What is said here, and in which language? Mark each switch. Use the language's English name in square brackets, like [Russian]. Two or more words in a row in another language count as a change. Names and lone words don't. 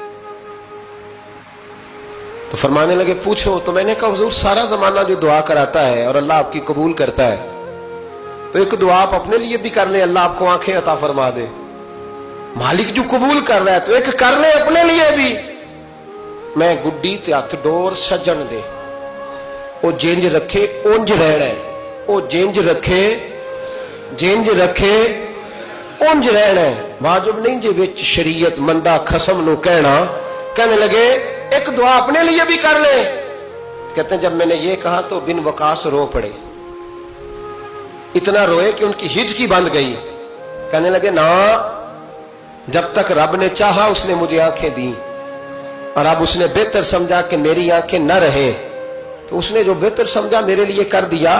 [Urdu] تو فرمانے لگے پوچھو. تو میں نے کہا حضور سارا زمانہ جو دعا کراتا ہے اور اللہ آپ کی قبول کرتا ہے تو ایک دعا آپ اپنے لیے بھی کر لیں, اللہ آپ کو آنکھیں عطا فرما دے. مالک جو قبول کر رہا ہے تو ایک کر لیں اپنے لیے بھی. [Punjabi] میں گڈی تے ہاتھ ڈور سجن دے, او جینج رکھے اونج رہنا ہے, او جینج رکھے اونج رہنا ہے. واجب نہیں جے وچ شریعت مندہ خصم نو کہنے لگے [Urdu] ایک دعا اپنے لیے بھی کر لیں. کہتے ہیں جب میں نے یہ کہا تو بن وقاص رو پڑے, اتنا روئے کہ ان کی ہچکی بند گئی. کہنے لگے نا, جب تک رب نے چاہا اس نے مجھے آنکھیں دی اور اب اس نے بہتر سمجھا کہ میری آنکھیں نہ رہیں تو اس نے جو بہتر سمجھا میرے لیے کر دیا.